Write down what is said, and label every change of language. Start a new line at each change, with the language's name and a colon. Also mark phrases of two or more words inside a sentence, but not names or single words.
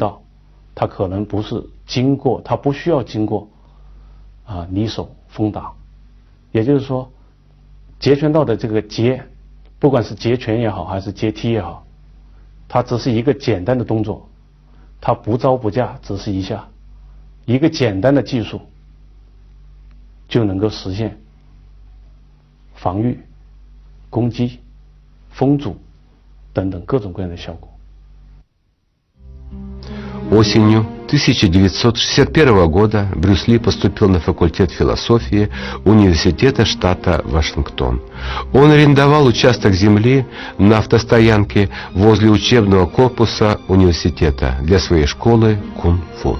Chinese: 道，它可能不是经过，它不需要经过离手封挡，也就是说，截拳道的这个截，不管是截拳也好，还是截踢也好，它只是一个简单的动作，它不招不架，只是一下，一个简单的技术就能够实现防御、攻击、封阻等等各种各样的效果。
Russian: Осенью 1961 года Брюс Ли поступил на факультет философии Университета штата Вашингтон. Он арендовал участок земли на автостоянке возле учебного корпуса университета для своей школы кунг-фу.